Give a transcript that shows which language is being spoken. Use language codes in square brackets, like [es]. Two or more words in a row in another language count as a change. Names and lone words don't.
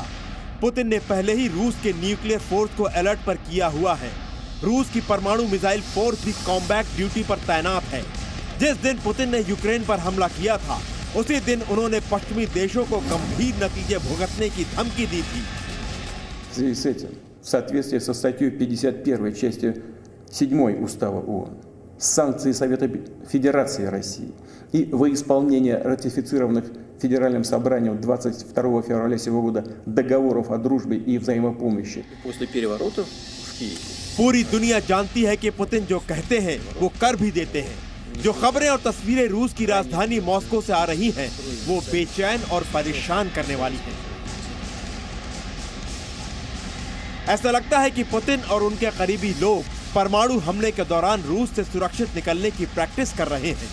[hi] पुतिन ने पहले ही रूस के न्यूक्लियर फोर्स को अलर्ट पर किया हुआ है। रूस की परमाणु मिसाइल फोर्स भी कॉम्बैट ड्यूटी पर तैनात है। जिस दिन पुतिन ने यूक्रेन पर हमला किया था, उसी दिन उन्होंने पश्चिमी देशों को गंभीर नतीजे भुगतने की धमकी दी थी। [ru] В связи с этим, в соответствии со статьей 51 частью 7 Устава ООН, санкции Совета Федерации России и во исполнение ратифицированных Федеральным собранием 22 февраля сего года договоров о дружбе и взаимопомощи. После переворота в Киеве. [hi] पूरी दुनिया जानती है कि पुतिन जो कहते हैं वो कर भी देते हैं। जो खबरें और तस्वीरें रूस की राजधानी मॉस्को से आ रही हैं, वो बेचैन और परेशान करने वाली हैं। ऐसा लगता है कि पुतिन और उनके करीबी लोग परमाणु हमले के दौरान रूस से सुरक्षित निकलने की प्रैक्टिस कर रहे हैं।